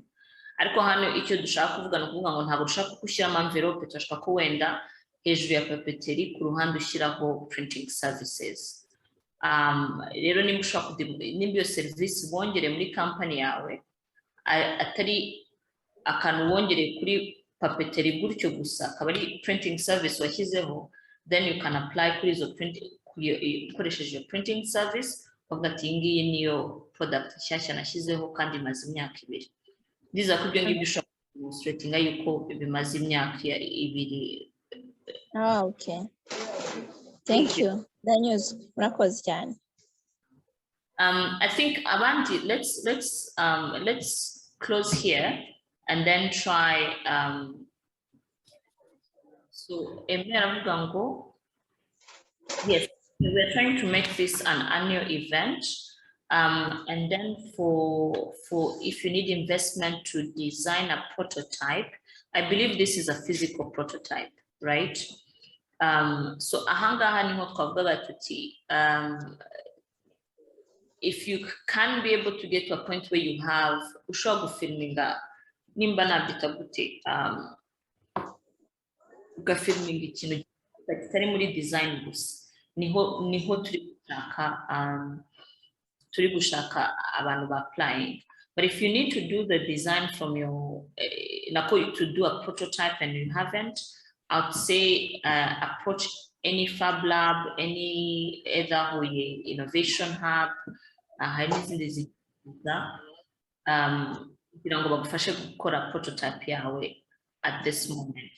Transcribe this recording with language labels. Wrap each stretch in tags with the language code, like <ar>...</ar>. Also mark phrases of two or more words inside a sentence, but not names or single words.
<rw>Ariko hano icyo dushaka kuvuga no kuvuga ngo ntabwo dushaka gushyiramo envelope, turashaka ko wenda hejuru ya papeteri ku ruhande ushyiraho</rw> <en>printing services.</en> <rw>Rero nimba ushaka nimba iyo service bongereye muri company yawe atari akantu wongereye kuri papeteri gutyo gusa, akaba ari</rw> <en>printing service</en> <rw>washyizeho,</rw> <en>then you can apply</en> <rw>kuri izo ukoresheje</rw> <en>printing service</en> <rw>uvuga ati ngiyi niyo product nshyashya nashyizeho kandi imaze imyaka 2. Ndiza kubyo ngibyo ushaka demonstrating yuko bimaze imyaka 2.</rw> <en>Okay. Thank you. The news.</en> <rw>Murakoze cyane.</rw> <en>I think Avanti, let's close here and then try so yes, we're trying to make this an annual event. And then for if you need investment to design a prototype, I believe this is a physical prototype, right?</en> <rw>So ahangaha niho twavuga tuti</rw> <en>if you can be able to get to a point where you have</en> <rw>ushobora gufilminga nimba nabyita gute ugafilminga ikintu kitari muri design gusa, niho turi gushaka abantu ba applying.</rw> <en>But if you need to do the design from your to do a prototype and you haven't, I'd say approach any Fab Lab, any either innovation hub, prototype at this moment.</en>